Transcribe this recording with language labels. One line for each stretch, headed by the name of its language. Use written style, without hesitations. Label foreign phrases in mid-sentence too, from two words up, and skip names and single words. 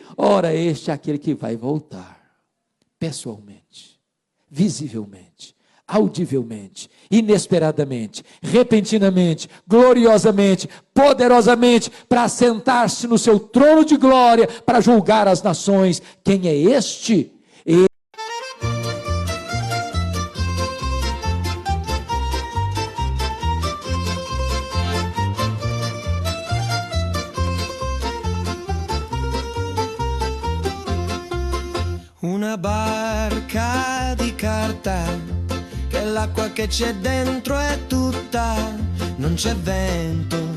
Portuguese: Ora, este é aquele que vai voltar pessoalmente, visivelmente, audivelmente, inesperadamente, repentinamente, gloriosamente, poderosamente, para assentar-se no seu trono de glória, para julgar as nações. Quem é este?
Italian: Una barca di carta, che l'acqua che c'è dentro è tutta, non c'è vento,